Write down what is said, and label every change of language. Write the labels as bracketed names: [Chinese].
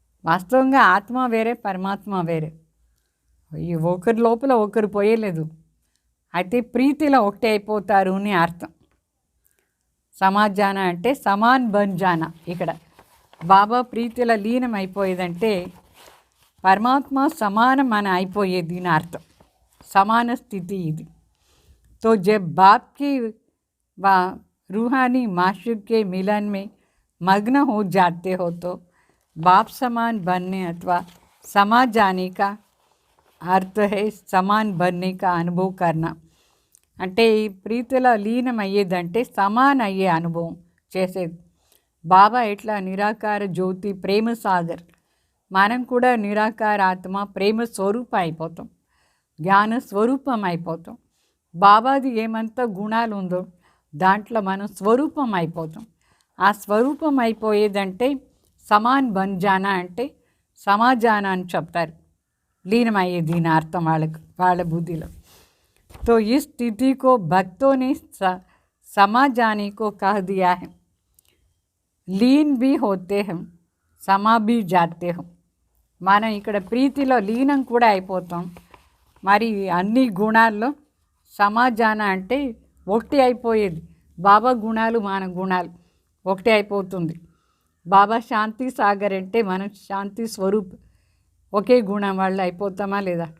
[Telugu] వాస్తవంగా ఆత్మ వేరే, పరమాత్మ వేరే. ఈ ఒకరి లోపల ఒకరు పోయలేదు, అయితే ప్రీతిలో ఒకటే అయిపోతారు అని అర్థం. సమాజాన అంటే [Hindi] సమాన్ బన్ జానా. [Telugu] ఇక్కడ బాబా ప్రీతిలో లీనం అయిపోయేదంటే పరమాత్మ సమానం మన అయిపోయేది అని అర్థం, సమాన స్థితి ఇది. [Hindi] तो जब बाप की व रूहानी माशूक के मिलन में मग्न हो जाते हो तो बाप समान बनने अथवा समा जाने का अर्थ है समान बनने का अनुभव करना. [Telugu] అంటే ఈ ప్రీతిలో లీనం అయ్యేదంటే సమాన అయ్యే అనుభవం చేసేది. బాబా ఎట్లా నిరాకార జ్యోతి ప్రేమ సాగర్, మనం కూడా నిరాకార ఆత్మ ప్రేమ స్వరూపం అయిపోతాం, జ్ఞాన స్వరూపం అయిపోతాం. బాబాది ఏమంతా గుణాలు ఉందో దాంట్లో మనం స్వరూపం అయిపోతాం. ఆ స్వరూపం అయిపోయేదంటే [Hindi] సమాన్ బన్ జానా [Telugu] అంటే సమాజానా అని చెప్తారు, లీనమయ్యేది అని అర్థం వాళ్ళ బుద్ధిలో. [Hindi] तो इस स्थिति को भक्तों ने समा जाने को कह दिया है. लीन भी होते हैं, समा भी जाते हैं. [Telugu] మనం ఇక్కడ ప్రీతిలో లీనం కూడా అయిపోతాం, మరి అన్ని గుణాల్లో సమాజాన అంటే ఒకటి అయిపోయేది. బాబా గుణాలు మన గుణాలు ఒకటి అయిపోతుంది. బాబా శాంతి సాగర్ అంటే మనం శాంతి స్వరూప్ ఒకే గుణం వాళ్ళు అయిపోతామా లేదా.